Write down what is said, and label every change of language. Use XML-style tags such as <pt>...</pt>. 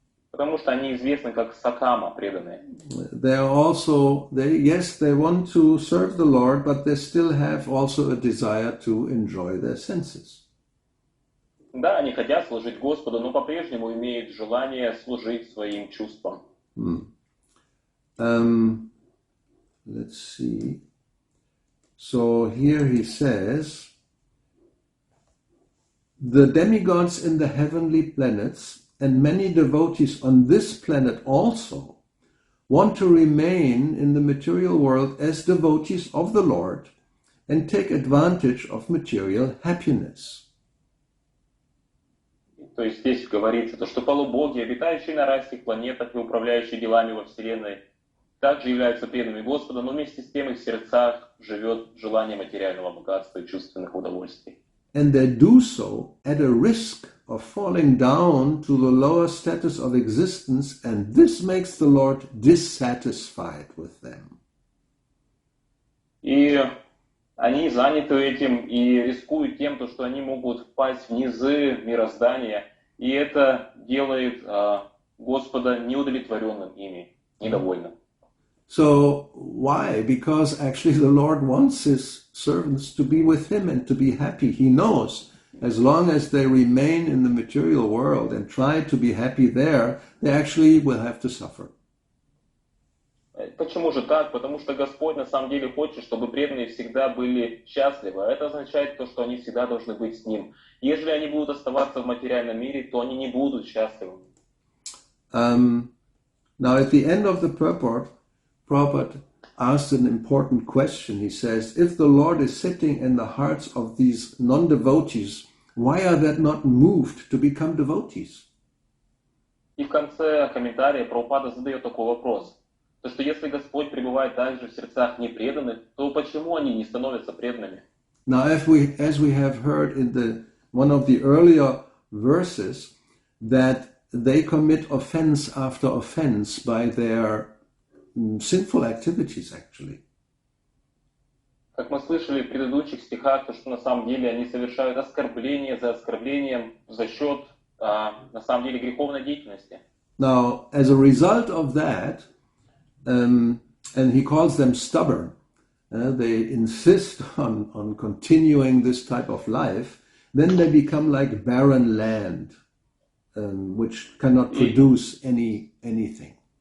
<ru>Потому что они известны как Сакама, преданные.</ru> <en>They are also, they want to serve the Lord, but they still have also a desire to enjoy their senses.</en> <ru>Да, они хотят служить Господу, но по-прежнему имеют желание служить своим чувствам.</ru> <en>Let's see. So here he says, the demigods in the heavenly planets and many devotees on this planet also want to remain in the material world as devotees of the Lord and take advantage of material happiness.</en> <ru>То есть здесь говорится, то, что полубоги, обитающие на райских планетах и управляющие делами во Вселенной, также являются преданными Господа, но вместе с тем их в сердцах живет желание материального богатства и чувственных удовольствий.</ru> <en>And they do so at a risk of falling down to the lower status of existence, and this makes the Lord dissatisfied with them.</en> <ru>И они заняты этим и рискуют тем, что они могут впасть в низы мироздания, и это делает Господа неудовлетворенным ими, недовольным.</ru> <en>So why? Because actually the Lord wants his servants to be with him and to be happy. He knows as long as they remain in the material world and try to be happy there, they actually will have to suffer.</en> <ru>Почему же так? Потому что Господь на самом деле хочет, чтобы преданные всегда были счастливы. А это означает то, что они всегда должны быть с Ним. Если они будут оставаться в материальном мире, то они не будут счастливы.</ru> <en>Now at the end of the purport, Prabhupada asked an important question. He says, if the Lord is sitting in the hearts of these non-devotees, why are they not moved to become devotees?</en> <ru>И в конце комментария Прабхупада задает такой вопрос. То, что если Господь пребывает также в сердцах непреданных, то почему они не становятся преданными?</ru> <en>Now, as we have heard in one of the earlier verses, that they commit offense after offense by their sinful activities, actually.</en> <ru>Как мы слышали в предыдущих стихах, то, что на самом деле они совершают оскорбление за оскорблением за счет, на самом деле, греховной деятельности.</ru> <en>Now, as a result of that, and he calls them stubborn, they insist on continuing this type of life, then they become like barren land, which cannot produce anything.</en>